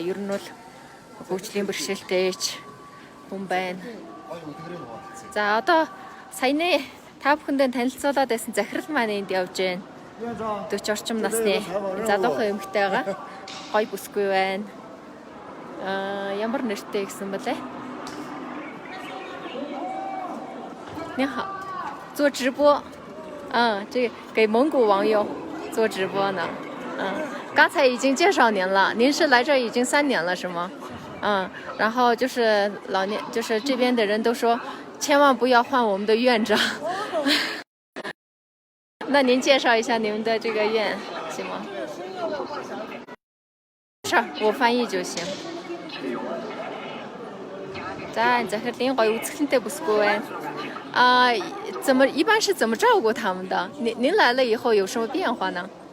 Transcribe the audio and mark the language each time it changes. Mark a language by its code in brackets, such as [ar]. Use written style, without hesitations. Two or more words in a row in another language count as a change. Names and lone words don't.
[mn] Ер нь бол хөгжлийн бэрхшээлтэйч хүн байна. За одоо саяны та бүхэндээ танилцуулаад байсан захирал маань энд явж байна. 40 орчим насны залуухан эмэгтэй байгаа. Гой бүсгүй байна. Ямар нэртэй гэсэн бэлээ? [zh] 你好，做直播。这个给蒙古网友做直播呢。刚才已经介绍您了，您是来这已经3年了是吗？然后就是就是这边的人都说，千万不要换我们的院长。那您介绍一下你们的这个院行吗？是，我翻译就行。 [mn] 在 захирлын гоё үзэсгэлэнтэй бүсгүй байна. [zh] 一般是怎么照顾他们的？您来了以后有什么变化呢？